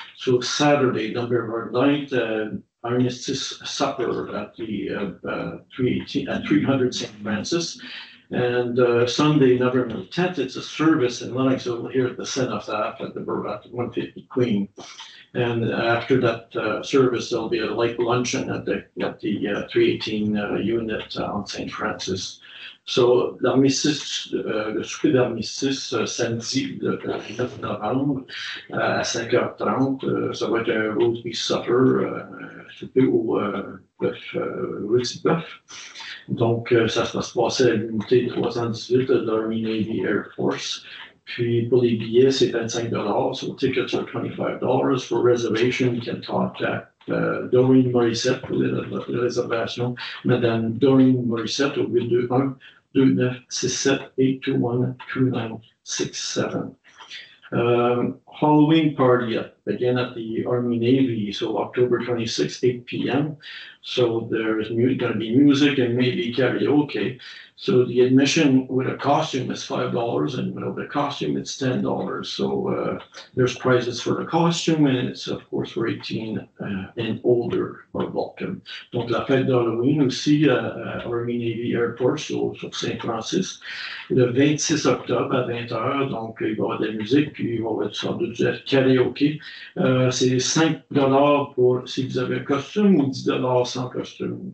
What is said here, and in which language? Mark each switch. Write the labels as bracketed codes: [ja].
[en] So Saturday, November 9th, armistice supper at the 318 at 300 St. Francis. And Sunday, November 10th, it's a service in Lennoxville here at the Cenotaph at the 150 Queen. And after that service, there'll be a light luncheon at the 318 unit on St. Francis. [fr] So l'armistice, le souper d'armistice samedi le 9 novembre à 5h30, ça va être un [en] roast beef supper, [fr] souper au rôti bœuf. Donc ça va se passer à l'unité 318 de l'Army Navy Air Force. Puis pour les billets, c'est $25. [en] So tickets are $25. For reservation, you can contact Doreen Morissette [fr] pour les réservations. Madame Doreen Morissette au 821-2967-821-2967. [en] Halloween party again at the Army Navy, so October 26th, 8 p.m. So there's going to be music and maybe karaoke. So the admission with a costume is $5, and without a costume it's $10. So there's prizes for the costume, and it's of course for 18 and older are welcome. [fr] Donc la fête d'Halloween aussi à Army Navy Air Force sur Saint-Francis, le 26 octobre à 20h. Donc il va y avoir de la musique, puis il va y avoir sans doute du karaoke. C'est $5 pour si vous avez un costume ou $10 sans costume.